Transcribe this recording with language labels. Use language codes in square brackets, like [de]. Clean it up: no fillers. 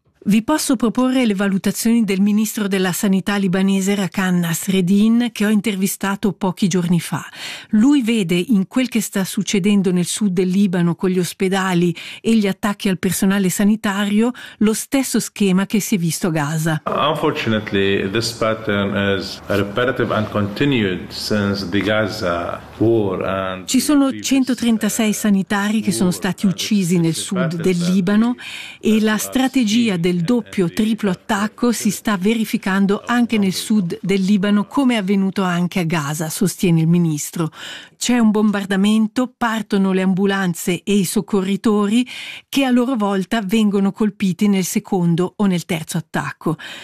[it] Vi posso proporre le valutazioni del ministro della sanità libanese Rakan Nasreddin, che ho intervistato pochi giorni fa. Lui vede in quel che sta succedendo nel sud del Libano con gli ospedali e gli attacchi al personale sanitario lo stesso schema che si è visto a Gaza. [en] Unfortunately, this pattern is repetitive and continued since the Gaza war. [it] Ci sono 136 sanitari che sono stati uccisi nel sud del Libano e la strategia del doppio triplo attacco si sta verificando anche nel sud del Libano, come è avvenuto anche a Gaza, sostiene il ministro. C'è un bombardamento, partono le ambulanze e i soccorritori che a loro volta vengono colpiti nel secondo o nel terzo attacco.